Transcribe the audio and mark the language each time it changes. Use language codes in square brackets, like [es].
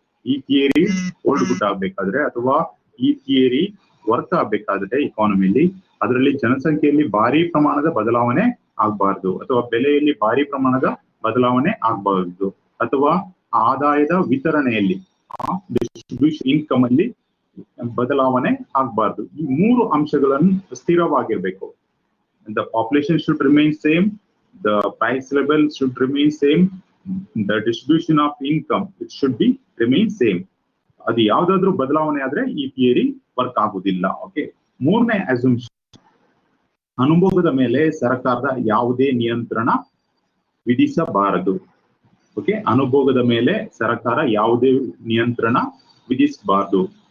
[kn] ಈ theory old good ಆಗ್ಬೇಕಾದ್ರೆ ಅಥವಾ ಈ ಥಿಯರಿ ವರ್ಕ್ ಆಗ್ಬೇಕಾದ್ರೆ ಇಕಾನಮಿಲಿ ಅದರಲ್ಲಿ ಜನಸಂಖ್ಯೆಯಲ್ಲಿ ಭಾರಿ ಪ್ರಮಾಣದ ಬದಲಾವಣೆ ಆಗ್ಬಾರ್ದು, ಅಥವಾ ಬೆಲೆಯಲ್ಲಿ ಭಾರಿ ಪ್ರಮಾಣದ ಬದಲಾವಣೆ ಆಗ್ಬಾರ್ದು, ಅಥವಾ ಆದಾಯದ ವಿತರಣೆಯಲ್ಲಿ ಡಿಸ್ಟ್ರಿಬ್ಯೂಷನ್ ಇನ್ಕಮ್ ಅಲ್ಲಿ ಬದಲಾವಣೆ ಆಗ್ಬಾರ್ದು. ಈ ಮೂರು ಅಂಶಗಳನ್ನು ಸ್ಥಿರವಾಗಿರ್ಬೇಕು. [en] The population should remain same, the price level should remain same, the distribution of income it should be remain same. [kn] ಅದು ಯಾವ್ದಾದ್ರು ಬದಲಾವಣೆ ಆದ್ರೆ ಈ ಥಿಯರಿ ವರ್ಕ್ ಆಗುದಿಲ್ಲ. ಓಕೆ, ಮೂರನೇ ಅಸಂಪ್ಷನ್, ಅನುಭೋಗದ ಮೇಲೆ ಸರ್ಕಾರದ ಯಾವುದೇ ನಿಯಂತ್ರಣ ವಿಧಿಸಬಾರದು. ಓಕೆ, ಅನುಭೋಗದ ಮೇಲೆ ಸರ್ಕಾರ ಯಾವುದೇ ನಿಯಂತ್ರಣ ವಿಧಿಸಬಾರದು.